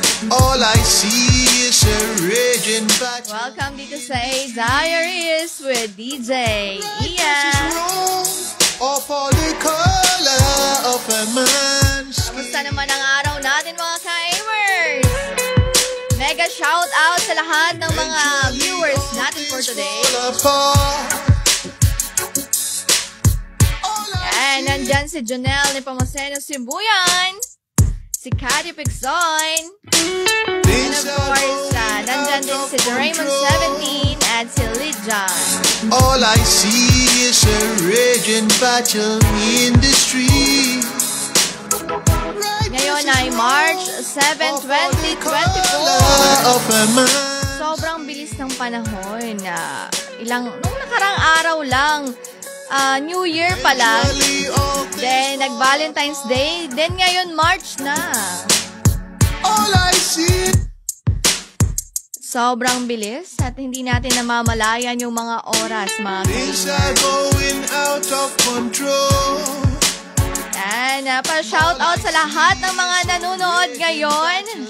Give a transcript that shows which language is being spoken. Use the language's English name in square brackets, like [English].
[English] All I see is a raging battle. [Filipino] welcome dito sa A Diaries with DJ Ian. [English] Or for the color of a man's [Filipino] Kamusta naman ang araw natin mga ka-amers? Mega shout out sa lahat ng mga viewers natin for today. And nandyan si Jonelle ni Pamaseno Sibuyan, si Cathy Pixon, and of course, nandyan din si Doraemon 17 at si Lidjan. [English] All I see is a raging battle in the street. [Filipino] Ngayon ay March 7, 2024. Sobrang bilis ng panahon. Nung nakarang araw lang, New Year pa lang. Then, nag-Valentine's Day. Then, ngayon, March na. [English] All I see. [Filipino] Sobrang bilis at hindi natin namamalayan yung mga oras, mga [English] Things are going out of control. [Filipino] Yan, pa-shout out sa lahat ng mga nanonood ngayon.